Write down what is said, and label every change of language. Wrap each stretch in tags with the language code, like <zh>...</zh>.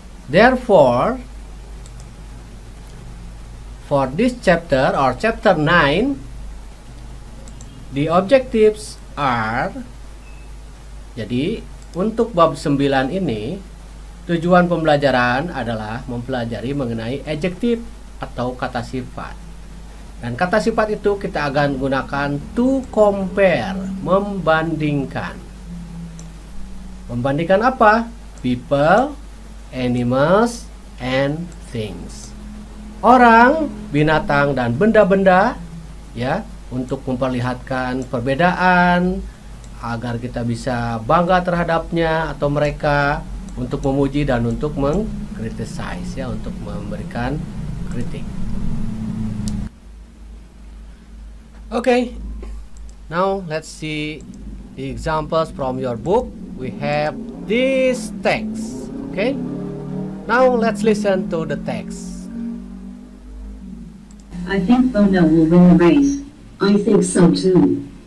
<en>Therefore, for this chapter or chapter 9, the objectives are,</en> <id>jadi untuk bab 9 ini tujuan pembelajaran adalah mempelajari mengenai adjective atau kata sifat. Dan kata sifat itu kita akan gunakan</id> <en>to compare,</en> <id>membandingkan. Membandingkan apa?</id> <en>People, animals, and things.</en> <id>Orang, binatang, dan benda-benda, ya, untuk memperlihatkan perbedaan agar kita bisa bangga terhadapnya atau mereka, untuk memuji dan untuk mengkritisize, ya, untuk memberikan kritik.</id> <en>Okay, now let's see the examples from your book. We have this text. Okay, now let's listen to the text. I think Bono will win the race. I think so too.</en>